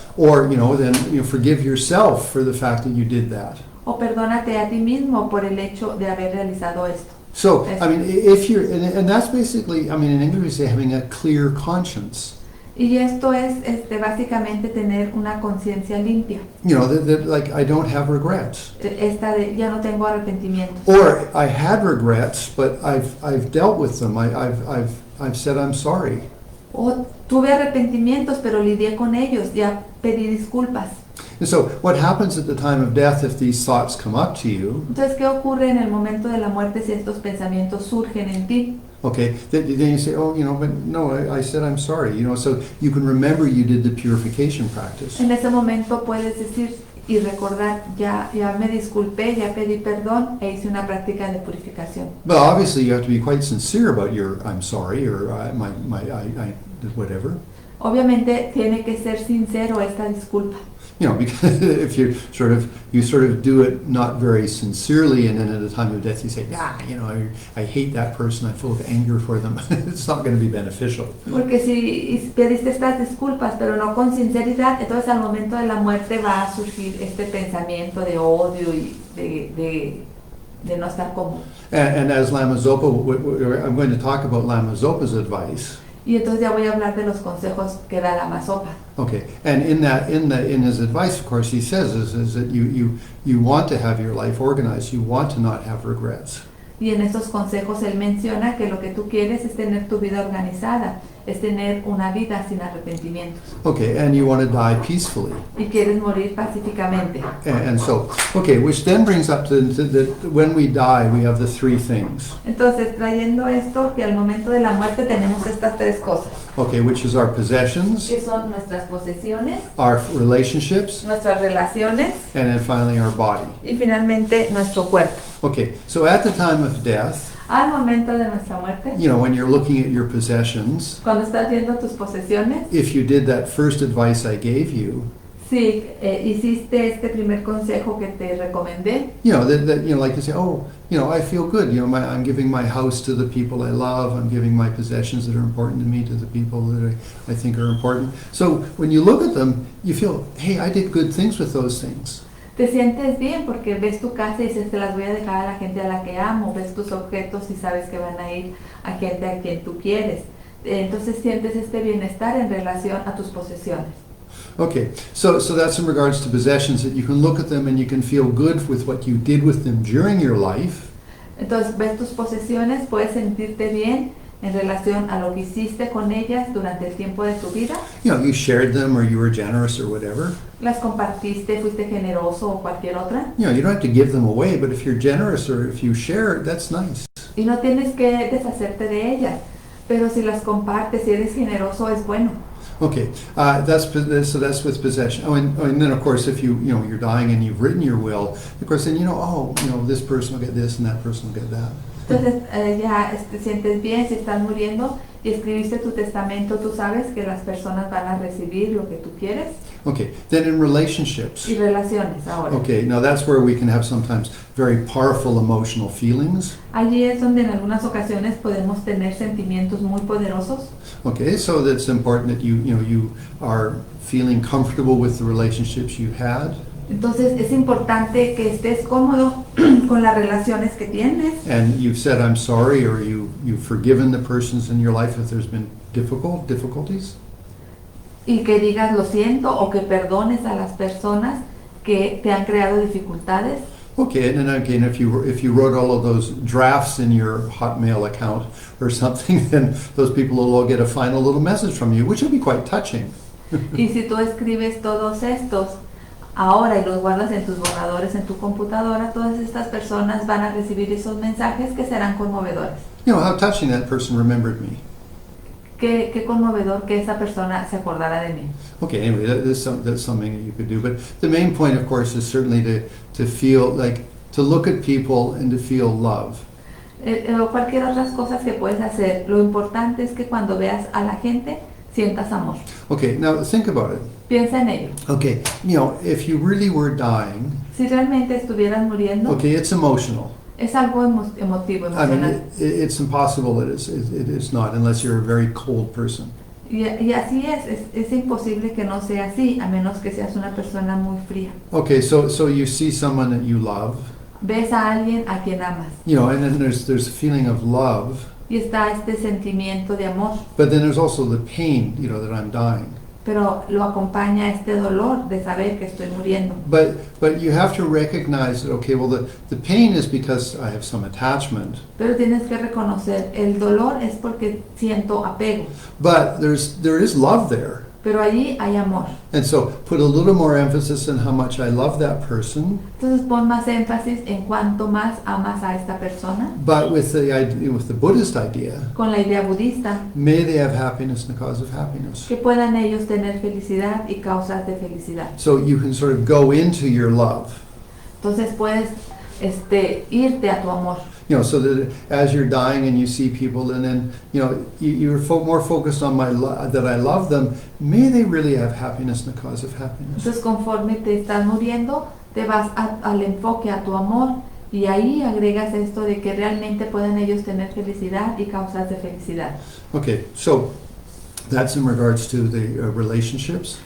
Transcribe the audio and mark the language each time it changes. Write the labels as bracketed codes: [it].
[en] Or, then forgive yourself for the fact that you did that. [es] O perdónate a ti mismo por el hecho de haber realizado esto. [en] So, I mean, if you're, and that's basically, I mean, in English we say having a clear conscience. [es] Y esto es básicamente tener una conciencia limpia. [en] That like I don't have regrets. [es] Ya no tengo arrepentimientos. [en] Or I had regrets, but I've dealt with them. I've said I'm sorry. [es] O tuve arrepentimientos, pero lidié con ellos, ya pedí disculpas. [en] And so what happens at the time of death if these thoughts come up to you? [es] Entonces, ¿qué ocurre en el momento de la muerte si estos pensamientos surgen en ti? [en] Okay, then you say, oh, but no, I said I'm sorry, so you can remember you did the purification practice. [es] En ese momento puedes decir y recordar, ya me disculpé, ya pedí perdón e hice una práctica de purificación. [en] But obviously you have to be quite sincere about your I'm sorry or I whatever. [es] Obviamente tiene que ser sincero esta disculpa. [en] Because if you sort of do it not very sincerely, and then at the time of death you say, I hate that person, I'm full of anger for them, it's not going to be beneficial. [es] Porque si pediste estas disculpas, pero no con sinceridad, entonces al momento de la muerte va a surgir este pensamiento de odio y de no estar cómodo. [en] And as Lama Zopa, I'm going to talk about Lama Zopa's advice. [es] Y entonces ya voy a hablar de los consejos que da Lama Zopa. [en] Okay, and in his advice, of course, he says is that you want to have your life organized, you want to not have regrets. [es] Y en estos consejos él menciona que lo que tú quieres es tener tu vida organizada, es tener una vida sin arrepentimientos. [en] Okay, and you want to die peacefully. [es] Y quieres morir pacíficamente. [en] And so, okay, which then brings up to when we die, we have the three things. [es] Entonces, trayendo esto, que al momento de la muerte tenemos estas tres cosas. [en] Okay, which is our possessions, [es] Que son nuestras posesiones, [en] our relationships, [es] nuestras relaciones [en] and then finally our body. [es] y finalmente nuestro cuerpo. [en] Okay, so at the time of death, [es] Al momento de nuestra muerte, [en] when you're looking at your possessions, [es] cuando estás viendo tus posesiones, [en] if you did that first advice I gave you, [es] si hiciste este primer consejo que te recomendé, [en] like you say, I feel good. I'm giving my house to the people I love. I'm giving my possessions that are important to me to the people that I think are important. So when you look at them, you feel, hey, I did good things with those things. [es] te sientes bien porque ves tu casa y dices, te las voy a dejar a la gente a la que amo, ves tus objetos y sabes que van a ir a gente a quien tú quieres. Entonces sientes este bienestar en relación a tus posesiones. [en] Okay, so that's in regards to possessions, that you can look at them and you can feel good with what you did with them during your life. [es] Entonces ves tus posesiones, puedes sentirte bien en relación a lo que hiciste con ellas durante el tiempo de tu vida. [en] You shared them or you were generous or whatever. [es] Las compartiste, fuiste generoso o cualquier otra. [en] You don't have to give them away, but if you're generous or if you share, that's nice. [es] Y no tienes que deshacerte de ellas, pero si las compartes, si eres generoso, es bueno. [en] Okay, that's with possession. And then of course, if you're dying and you've written your will, of course, then this person will get this and that person will get that. [es] Entonces ya te sientes bien si estás muriendo y escribiste tu testamento, tú sabes que las personas van a recibir lo que tú quieres. [en] Okay, then in relationships. [es] Y relaciones ahora. [en] Okay, now that's where we can have sometimes very powerful emotional feelings. [es] Allí es donde en algunas ocasiones podemos tener sentimientos muy poderosos. [en] Okay, so that's important that you are feeling comfortable with the relationships you had. [es] Entonces es importante que estés cómodo con las relaciones que tienes. [en] And you've said I'm sorry, or you've forgiven the persons in your life if there's been difficulties. [es] Y que digas lo siento o que perdones a las personas que te han creado dificultades. [en] Okay, and then again, if you wrote all of those drafts in your Hotmail account or something, then those people will all get a final little message from you, which will be quite touching. [es] Y si tú escribes todos estos ahora y los guardas en tus borradores en tu computadora, todas estas personas van a recibir esos mensajes que serán conmovedores. [en] How touching that person remembered me. [es] Qué conmovedor que esa persona se acordara de mí. [en] Okay, anyway, that's something that you could do. But the main point, of course, is certainly to feel to look at people and to feel love. [es] O cualquier otras cosas que puedes hacer. Lo importante es que cuando veas a la gente, sientas amor. [en] Okay, now think about it. [es] Piensa en ello. [en] Okay, if you really were dying. [es] Si realmente estuvieras muriendo. [en] Okay, it's emotional. [es] Es algo emotivo, emocional. [en] It's impossible that it's not, unless you're a very cold person. [es] Y así es imposible que no sea así, a menos que seas una persona muy fría. [en] Okay, so you see someone that you love. [es] Ves a alguien a quien amas. [en] And then there's a feeling of love. [es] Y está este sentimiento de amor. [en] But then there's also the pain, that I'm dying. [es] Pero lo acompaña este dolor de saber que estoy muriendo. [en] But you have to recognize that, okay, well, the pain is because I have some attachment. [es] Pero tienes que reconocer, el dolor es porque siento apego. [en] But there is love there. [es] pero allí hay amor. [en] And so put a little more emphasis on how much I love that person, [es] Entonces pon más énfasis en cuánto más amas a esta persona. [en] but with the Buddhist idea, [es] Con la idea budista, [en] may they have happiness and the cause of happiness. [es] que puedan ellos tener felicidad y causas de felicidad. [en] So you can sort of go into your love. [es] Entonces puedes irte a tu amor. [en] So that as you're dying and you see people, and then you're more focused on that I love them. May they really have happiness and the cause of happiness. [es] Entonces conforme te estás muriendo, te vas al enfoque a tu amor y ahí agregas esto de que realmente puedan ellos tener felicidad y causas de felicidad. [en] Okay, so that's in regards to the relationships.